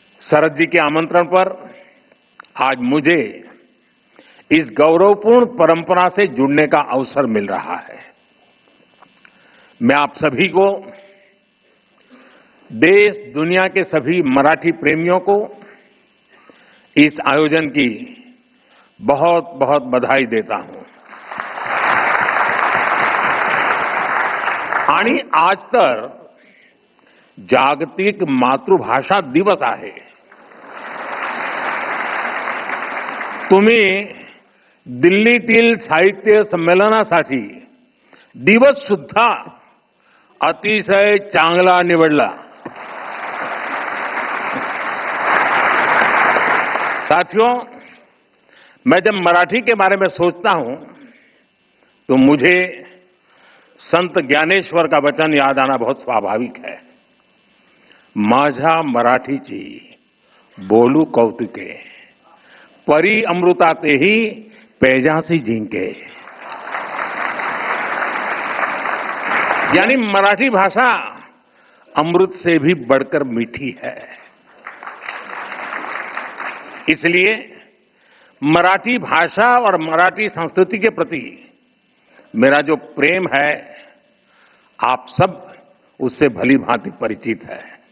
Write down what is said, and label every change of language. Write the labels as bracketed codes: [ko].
[hi] शरद जी के आमंत्रण पर आज मुझे इस गौरवपूर्ण परंपरा से जुड़ने का अवसर मिल रहा है। मैं आप सभी को, देश दुनिया के सभी मराठी प्रेमियों को इस आयोजन की बहुत बहुत बधाई देता हूं। [mr] आणि आज तर जागतिक मातृभाषा दिवस आहे। तुम्ही दिल्लीतील साहित्य संमेलनासाठी दिवस सुद्धा अतिशय चांगला निवडला। [hi] साथियों, मैं जब मराठी के बारे में सोचता हूं तो मुझे संत ज्ञानेश्वर का वचन याद आना बहुत स्वाभाविक है। [mr] माझ्या मराठीची बोलू कौतुके, परी अमृताते ही पैजासी जिंके। [hi] यानी मराठी भाषा अमृत से भी बढ़कर मीठी है। इसलिए मराठी भाषा और मराठी संस्कृति के प्रति मेरा जो प्रेम है, आप सब उससे भली भांति परिचित है।